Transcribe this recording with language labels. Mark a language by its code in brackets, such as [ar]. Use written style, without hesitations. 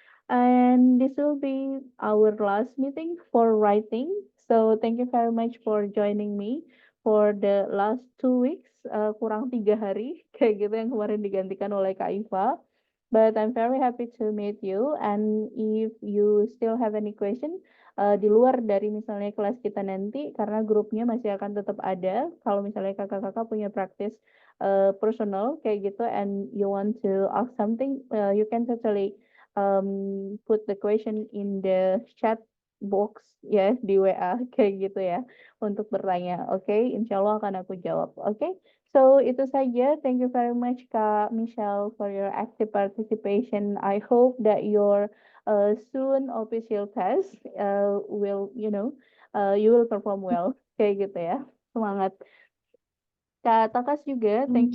[en] And this will be our last meeting for writing. So thank you very much for joining me for the last 2 weeks, [id] kurang 3 hari, kayak gitu yang kemarin digantikan oleh Kak Iva. [en] But I'm very happy to meet you. And if you still have any question, [id] di luar dari misalnya kelas kita nanti, karena grupnya masih akan tetap ada. Kalau misalnya kakak-kakak punya practice personal kayak gitu, [en] and you want to ask something, you can totally put the question in the chat box [id] ya di WA kayak gitu ya untuk bertanya. Oke, insya Allah akan aku jawab. Oke, so itu saja. [en] Thank you very much Kak Michelle for your active participation. I hope that your soon official test will you will perform well [id] kayak gitu ya. Semangat. Kak Takas juga, [en] thank